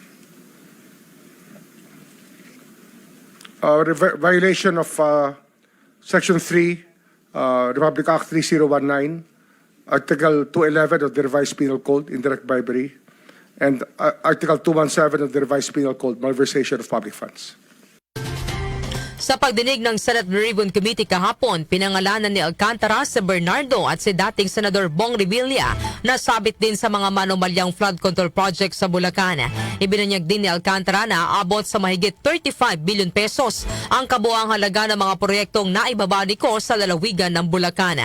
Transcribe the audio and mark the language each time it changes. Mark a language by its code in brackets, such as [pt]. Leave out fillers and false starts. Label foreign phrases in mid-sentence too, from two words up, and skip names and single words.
[en] violation of Section 3, Republic Act 3019, Article 211 of the Revised Penal Code, indirect bribery, and Article 217 of the Revised Penal Code, malversation of public funds. [tl] Sa pagdinig ng Senate Blue Ribbon Committee kahapon, pinangalanan ni Alcantara si Bernardo at si dating Senador Bong Revilla na sabit din sa mga manumalyang [en] flood control project [tl] sa Bulacan. Ibinunyag din ni Alcantara na aabot sa mahigit 35 [en] billion pesos [tl] ang kabuang halaga ng mga proyektong naibaba ni Ko sa lalawigan ng Bulacan.